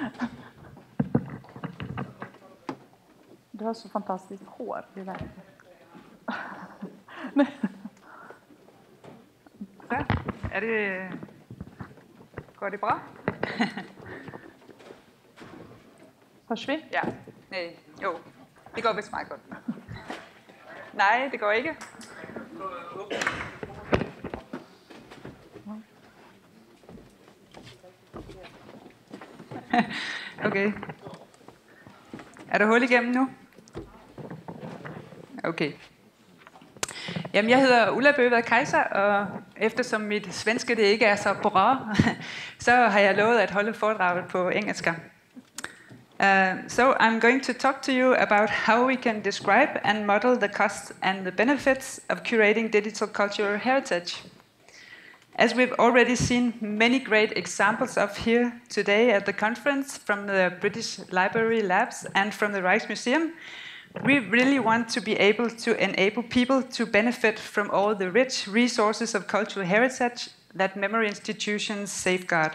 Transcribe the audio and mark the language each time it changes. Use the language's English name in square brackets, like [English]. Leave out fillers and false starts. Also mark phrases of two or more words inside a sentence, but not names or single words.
[Swedish] Du har så fantastiskt hår. Det är verkligen. Så, går det bra? Hörs vi? [Danish] Ja, nej, jo, det går vist meget godt. Nej, det går ikke. Okay. Er der hul igennem nu? Okay. Jamen, jeg hedder Ulla Bøvad Kaiser, og eftersom mit svenske det ikke er så bra, så har jeg lovet at holde foredraget på engelsk. [English] So I'm going to talk to you about how we can describe and model the costs and the benefits of curating digital cultural heritage. As we've already seen many great examples of here today at the conference from the British Library Labs and from the Rijksmuseum, we really want to be able to enable people to benefit from all the rich resources of cultural heritage that memory institutions safeguard.